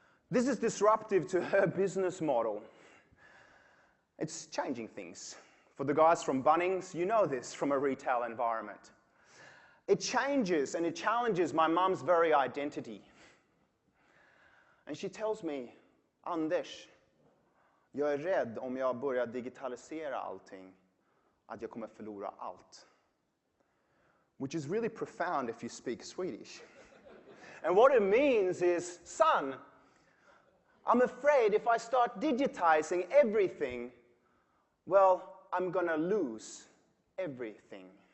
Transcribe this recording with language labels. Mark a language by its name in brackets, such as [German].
[English] This is disruptive to her business model. It's changing things. For the guys from Bunnings, you know this from a retail environment. It changes and it challenges my mum's very identity. And she tells me, [Swedish] "Anders, jag är rädd om jag börjar digitalisera allting, att jag kommer förlora allt." [English] Which is really profound if you speak Swedish. And what it means is, "Son, I'm afraid if I start digitizing everything, well, I'm gonna lose everything."